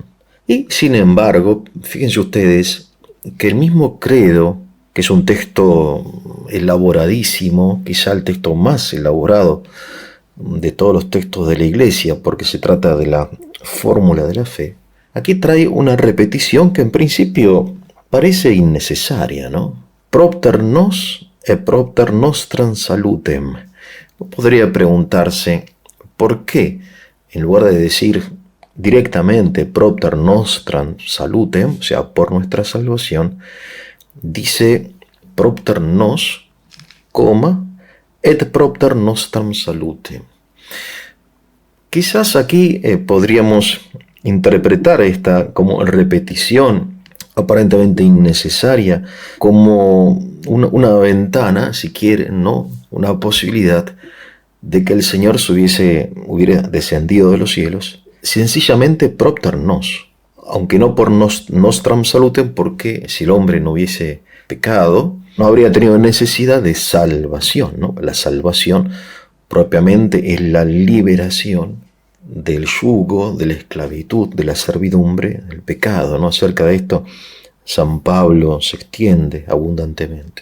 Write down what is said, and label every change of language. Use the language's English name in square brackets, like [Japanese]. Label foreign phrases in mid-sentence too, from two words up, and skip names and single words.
[Spanish] Y sin embargo, fíjense ustedes que el mismo credo, que es un texto elaboradísimo, quizá el texto más elaborado de todos los textos de la Iglesia, porque se trata de la fórmula de la fe, aquí trae una repetición que en principio parece innecesaria, ¿no? [Latin] Propter nos e propter nostram salutem. [Spanish] Podría preguntarse, ¿por qué en lugar de decir directamente [Latin] propter nostram salutem, [Spanish] o sea, por nuestra salvación, dice [Latin] propter nos, et propter nostram salutem? [Spanish] Quizás aquí podríamos interpretar esta como repetición aparentemente innecesaria, como una ventana, si quieren, ¿no? Una posibilidad de que el Señor hubiera descendido de los cielos, sencillamente [Latin] propter nos, [Spanish] aunque no por [Latin] nostram salutem, [Spanish] porque si el hombre no hubiese pecado, no habría tenido necesidad de salvación, ¿no? La salvación propiamente es la liberación del yugo, de la esclavitud, de la servidumbre, del pecado, ¿no? Acerca de esto, San Pablo se extiende abundantemente.